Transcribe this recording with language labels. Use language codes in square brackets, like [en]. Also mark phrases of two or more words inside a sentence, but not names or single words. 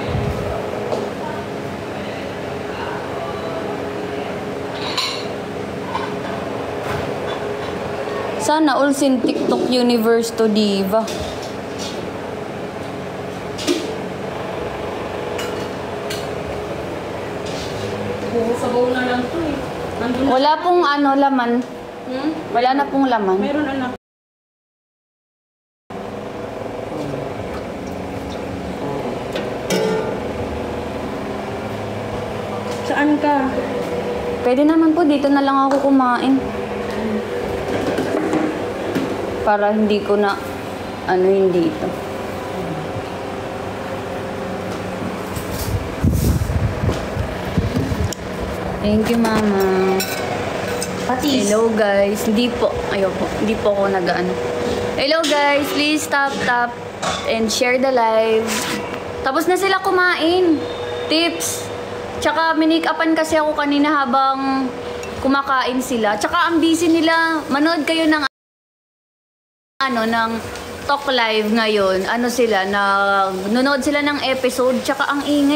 [tl] Sana all sin TikTok universe to diva. Sabaw na lang to eh. Wala pong laman. Wala na pong laman. Meron anak. Saan ka? Pwede naman po, dito na lang ako kumain. Para hindi ko na yung dito. [en] Thank you, Mama. [tl] Patis. [en] Hello, guys. [tl] Hindi po ako nag-ano. [en] Hello, guys. Please tap and share the live. [tl] Tapos na sila kumain. Tips. Tsaka minake-upan kasi ako kanina habang kumakain sila. Tsaka ang busy nila. Manood kayo ng ng Talk Live ngayon, ano sila, nanonood sila ng episode, tsaka ang ingay.